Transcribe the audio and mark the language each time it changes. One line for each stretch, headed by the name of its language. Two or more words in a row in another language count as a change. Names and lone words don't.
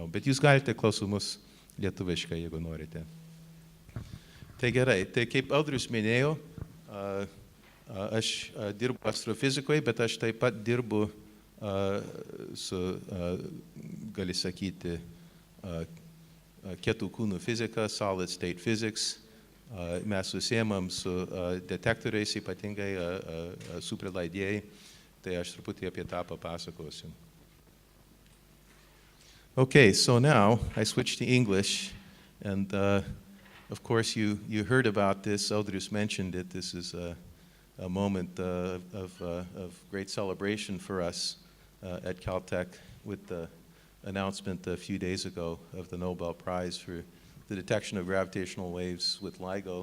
Lithuanian: Bet jūs galite klausimus lietuviškai, jeigu norite. Tai gerai, tai kaip Audrius minėjo, aš dirbu astrofizikoje, bet aš taip pat dirbu su, gali sakyti, kietų kūnų fizika,
English: solid state physics.
Lithuanian: Mes užsiemam su detektoriais, ypatingai superlaidėjai. Tai aš truputį apie tą papasakosiu.
English: Okay, so now I switch to English, and of course you heard about this. Audrius mentioned it. This is a moment of great celebration for us at Caltech with the announcement a few days ago of the Nobel Prize for the detection of gravitational waves with LIGO.